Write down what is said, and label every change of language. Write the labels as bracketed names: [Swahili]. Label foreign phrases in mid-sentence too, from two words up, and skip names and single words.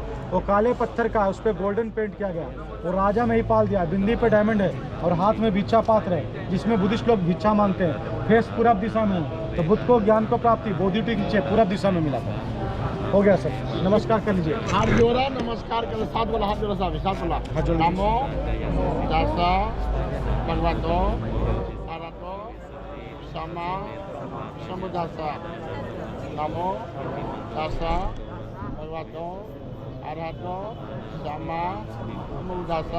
[Hindi] वो काले पत्थर का, उस पर गोल्डन पेंट किया गया। वो राजा में ही पाल दिया, बिंदी पे डायमंड है और हाथ में भिक्षा पात्र है, जिसमें बुद्धिस्ट लोग भिक्षा मांगते हैं। फेस पूरब दिशा में है। तो बुद्ध को ज्ञान को प्राप्ति [English] bodhi tree [Hindi] नीचे पूरब दिशा में मिला था। हो गया सर, नमस्कार कर लीजिए। हाथ जोड़ा, नमस्कार कर, साथ वाला हाथ जोड़ा, साहब साथ वाला। [Pali] नमो दासा भगवतो अरहतो सम्मा सम्बुद्धास्सा। नमो दासा भगवतो अरहतो सम्मा सम्बुद्धास्सा।